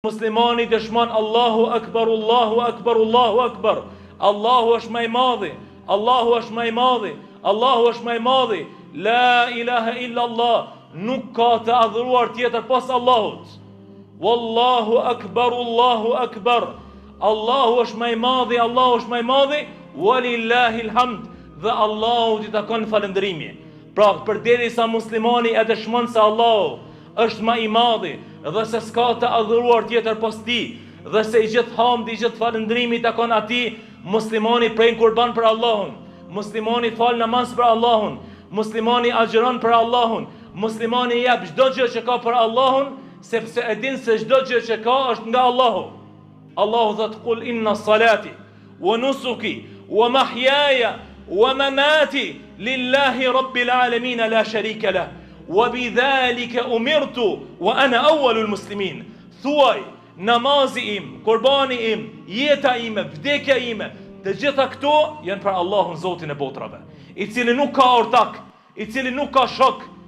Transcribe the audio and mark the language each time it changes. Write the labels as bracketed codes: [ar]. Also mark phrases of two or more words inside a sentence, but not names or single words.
[sq] Muslimani dëshmon [ar] الله أكبر، الله أكبر، الله أكبر. [sq] Allahu është më i madhi, Allahu është më i madhi, Allahu është më i madhi. [ar] لا إله إلا الله, [sq] nuk ka të adhuruar tjetër pas Allahut. [ar] والله أكبر، الله أكبر. [sq] Allahu është më i madhi, Allahu është më i madhi. [ar] ولله الحمد, [sq] dhe Allahu t'i takon falëndërimi. Pra, përderisa muslimani e dëshmon se Allahu është më i madhi dhe se s'ka të adhuruar tjetër pas tij, dhe se i gjithë hamdi, i gjithë falëndërimi takon atij, muslimani prej kurban për Allahun, muslimani fal namaz për Allahun, muslimani agjeron për Allahun, muslimani jep çdo gjë që ka për Allahun, sepse e din se çdo gjë që ka është nga Allahu. Allahu thot: [ar] "قل إن صلاتي ونسكي ومحياي ومماتي لله رب العالمين لا شريك له وبذلك أمرت وأنا أول المسلمين." [sq] Thuaj, namazi im, kurbani im, jeta ime, vdekja ime, të gjitha këto janë për Allahun, Zotin e botrave, i cili nuk ka ortak, i cili nuk ka shok,